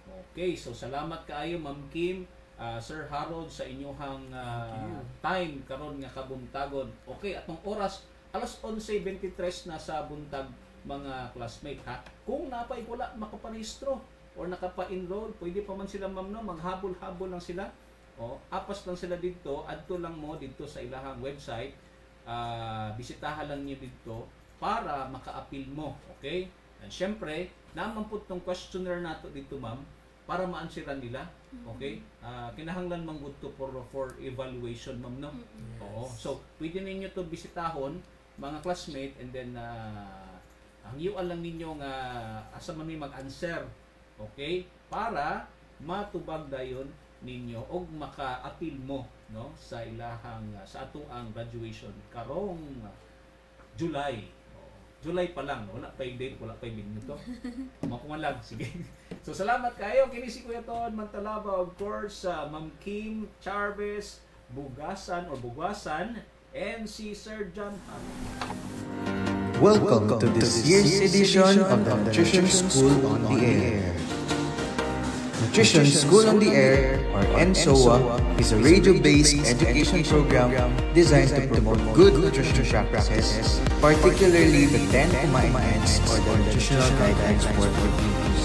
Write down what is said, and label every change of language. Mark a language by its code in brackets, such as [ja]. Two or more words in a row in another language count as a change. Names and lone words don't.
[ceb] Okay, so salamat kaayo, Ma'am Kim, Sir Harold, sa inyong time karon nga kabuntagon. Okay, atong oras alas 11:23 na sa buntag, mga classmate ha. Kung napay wala makaparehistro or nakapa-enroll, pwede pa man sila, ma'am, no, maghabol-habol lang sila. O, apas lang sila dito, adto lang mo dito sa ilahang website. Bisitahan lang niyo dito para maka-appeal mo, okay? [tl] And syempre, naman po itong questionnaire nato dito, ma'am, para ma-answeran nila, okay? [ceb] Kinahanglan man good to [en] for evaluation, [ceb] ma'am, no? Oo. So, pwede ninyo to bisitahon, mga classmate, and then hangyuan lang ninyo nga asa man may mag-answer, okay? Para matubag dayon ninyo og maka-appeal mo, no, sa ilahang sa ato ang graduation karong July. July pa lang, no? [tl] Wala pa yung date, wala pa yung minuto. [ceb] Mapumalag, sige. So salamat kayo, kini si Kuya Ton Mantalaba, [en] of course, [ceb] Ma'am Kim Charves Bugasan, and si Sir John Han. [en] Welcome to this year's edition of the Nutrition School on the Air. Nutrition School on the Air, or NSOA, is a radio-based education program designed to promote good nutrition practices, particularly the 10 commandments or the nutritional guidelines for Filipinos.